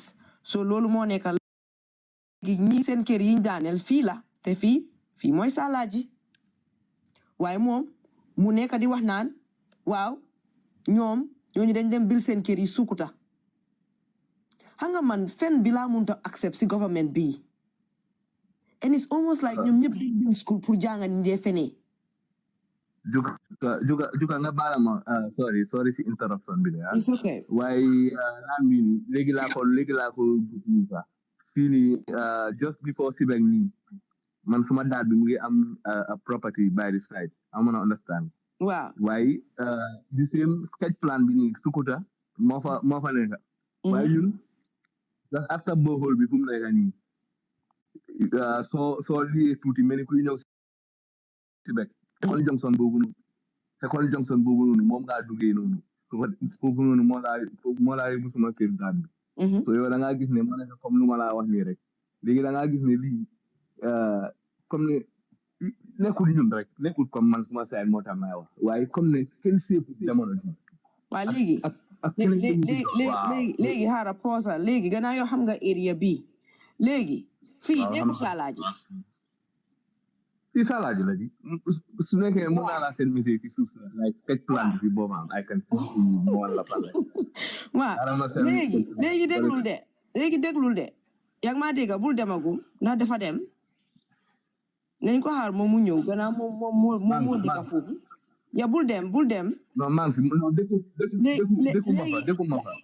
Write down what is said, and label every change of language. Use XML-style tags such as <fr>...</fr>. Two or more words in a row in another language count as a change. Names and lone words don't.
<wo>so loolu moo nekk ñi seen kër yi daaneel fii la te fii mooy Salagi waaye moom mu nekk di wax naan waaw ñooñu dañ dem bil seen kër yi Sukuta xam nga man fen bi laa mënut a accept si government bii</wo> <en>and it's almost like</en> <wo>ñoom ñëpp dañ dem school pour jànga ni dee fenee juga nga baala ma sorry si interruption bi de</wo> <en>it's okay</en> <wo>waaye naan bi ni léegi laa ko fii nii</wo> <en>just before</en> <wo>Civic nii man suma daat bi mu ngi am</wo> <en>a property by the side I wanna understand</en> <wo>waaw waaye</wo> <en>the same sketch plan</en> <wo>bi nii Sukuta moo fa nekk waaye ñun</wo> <en>just after borehole</en> <wo>bi fu mu nekk nii soo liyee tuuti mel ni kuy ñëw Civic</wo> <en>second junction</en> <wo>boobu noonu moom ngaa duggee noonu foofu noonu moo laa yóbbu suma kër daat bi so yow da ngaa gis ne ma nekk comme lu ma laa wax nii rek léegi da ngaa gis ne lii comme ne nekkul ñun rek nekkul comme man suma saay moo tax may wax waaye comme ne kenn seefu jamono ji waaw léegi xaaral poosa léegi gannaaw yoo xam nga area bi léegi fii nekkul Salagi fii Salagi la ji su nekkee mën naa laa seen musique ci suuf like teg plan bi boobam</wo> <en>I can see</en> <wo>moo la pare waaw léegi déglul de yaa ngi maa dégg bul demagum ndax dafa dem nañ ko xaar moom mu ñëw gannaaw moom moo dëkk foofu ya bul dem non man fi non dëkku ma fa</wo>